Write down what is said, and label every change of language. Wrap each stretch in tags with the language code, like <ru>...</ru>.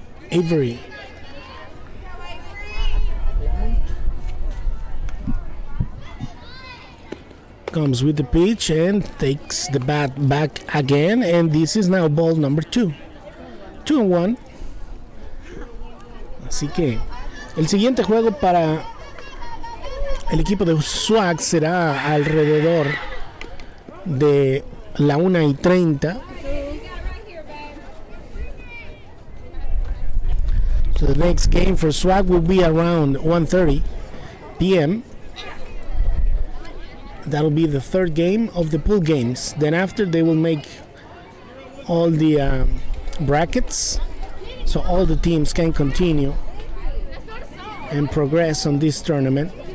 <en>Avery. Comes with the pitch and takes the bat back again, and this is now ball number 2. 2-1.</en> <es>Así que el siguiente juego para el equipo de SWAC será alrededor de la 1:30.</es> <en>So the next game for SWAC will be around 1:30 p.m. That'll be the third game of the pool games. Then after, they will make all the brackets, so all the teams can continue and progress on this tournament.</en>